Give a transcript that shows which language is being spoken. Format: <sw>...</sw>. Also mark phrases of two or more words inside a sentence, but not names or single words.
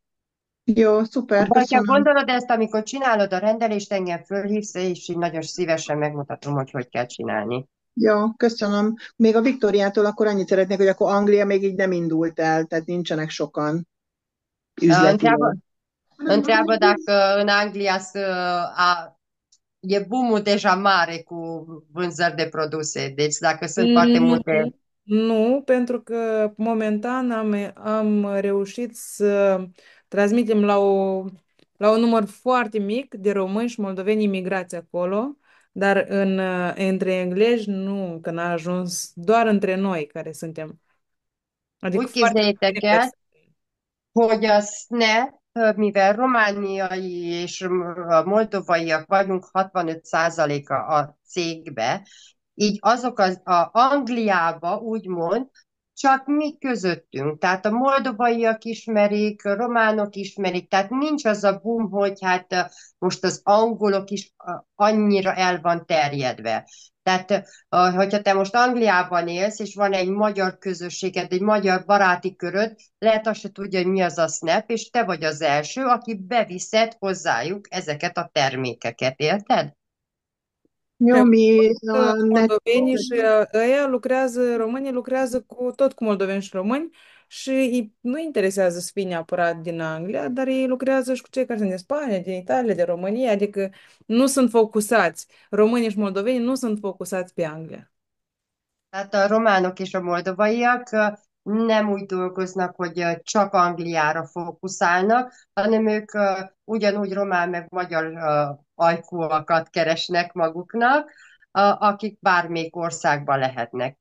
<hu>Jó, szuper, Ha köszönöm. gondolod ezt, amikor csinálod a rendelést, engem fölhívsz, és így nagyon szívesen megmutatom, hogy kell csinálni. Jó, köszönöm. Még a Viktóriától akkor annyit szeretnék, hogy akkor Anglia még így nem indult el, tehát nincsenek sokan üzletileg.</hu> <ro>Întreabă dacă în Anglia e boom-ul deja mare cu vânzări de produse, deci dacă sunt foarte multe... Nu, pentru că momentan am reușit să transmitem la un număr foarte mic de români și moldoveni imigrați acolo, dar între englezi nu, că n-a ajuns doar între noi care suntem. Adică</ro> <hu>Úgy</hu> <ro>foarte</ro> <hu>képzeljétek el, hogy a SNAP, mivel romániai és moldovaiak vagyunk 65%-a a cégbe, így azok a Angliába úgymond csak mi közöttünk. Tehát a moldovaiak ismerik, a románok ismerik, tehát nincs az a boom, hogy hát most az angolok is annyira el van terjedve. Tehát, hogyha te most Angliában élsz, és van egy magyar közösséged, egy magyar baráti köröd, lehet azt se tudja, hogy mi az a SNAP, és te vagy az első, aki beviszed hozzájuk ezeket a termékeket, érted? Jó, mi</hu> <ro>Moldoveni și ăia lucrează, românii lucrează tot cu moldoveni și români și nu interesează să fie neapărat din Anglia, dar ei lucrează și cu cei care sunt din Spania, din Italia, din România, adică nu sunt focusați. Românii și moldoveni nu sunt focusați pe Anglia.</ro> <hu>Tehát a románok és a moldovaiak nem úgy dolgoznak, hogy csak Angliára fókuszálnak, hanem ők ugyanúgy román meg magyar ajkúakat keresnek maguknak, akik bármelyik országban lehetnek.</hu>